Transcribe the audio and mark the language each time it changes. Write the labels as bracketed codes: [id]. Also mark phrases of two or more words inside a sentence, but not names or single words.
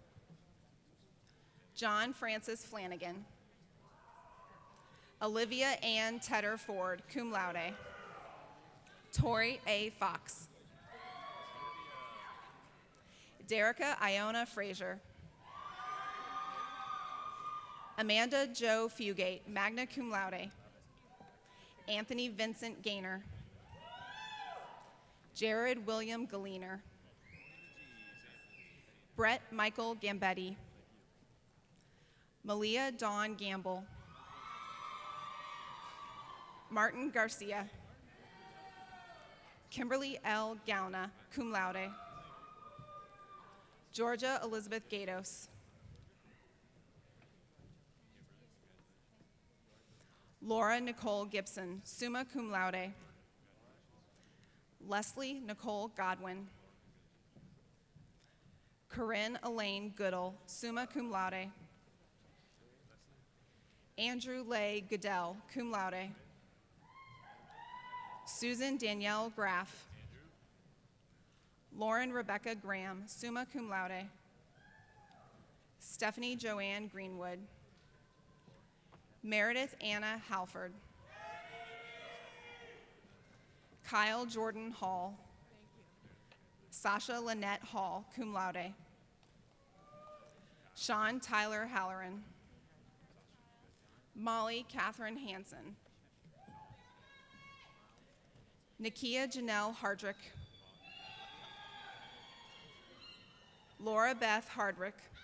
[en] John Francis Flanagan. Olivia Ann Tedder Ford, [la] cum laude. [en] Tori A. Fox. Derica Iona Frazier. Amanda Jo Fugate, [la] magna cum laude. [en] Anthony Vincent Gaynor. Jared William Galiner. Brett Michael Gambetti. Malia Dawn Gamble. Martin Garcia. Kimberly L. Gauna, [la] cum laude. [en] Georgia Elizabeth Gatos. Laura Nicole Gibson, [la] summa cum laude. [en] Leslie Nicole Godwin. Corinne Elaine Goodall, [la] summa cum laude. [en] Andrew Lay Goodell, [la] cum laude. [en] Susan Danielle Graff. Lauren Rebecca Graham, [la] summa cum laude. [en] Stephanie Joanne Greenwood. Meredith Anna Halford. Kyle Jordan Hall. Sasha Lynette Hall, [la] cum laude. [en] Sean Tyler Halloran. Molly Catherine Hansen. Nakia Janelle Hardrick. Laura Beth Hardrick.